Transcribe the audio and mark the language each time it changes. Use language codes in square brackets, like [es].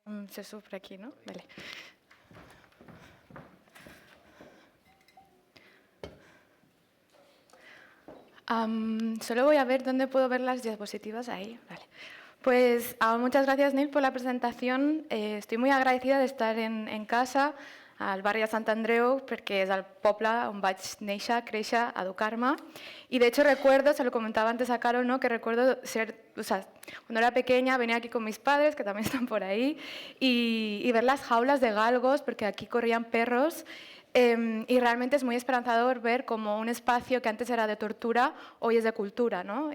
[es] Se sufre aquí, ¿no? Vale. Solo voy a ver dónde puedo ver las diapositivas. Ahí, vale. Pues muchas gracias, Neil, por la presentación. Estoy muy agradecida de estar en casa, [ca] al barri de Sant Andreu, perquè és el poble on vaig néixer, créixer, educar-me. [es] Y de hecho recuerdo, se lo comentaba antes a Carol, ¿no? Que recuerdo cuando era pequeña venía aquí con mis padres, que también están por ahí, y ver las jaulas de galgos, porque aquí corrían perros. Y realmente es muy esperanzador ver cómo un espacio que antes era de tortura hoy es de cultura, ¿no?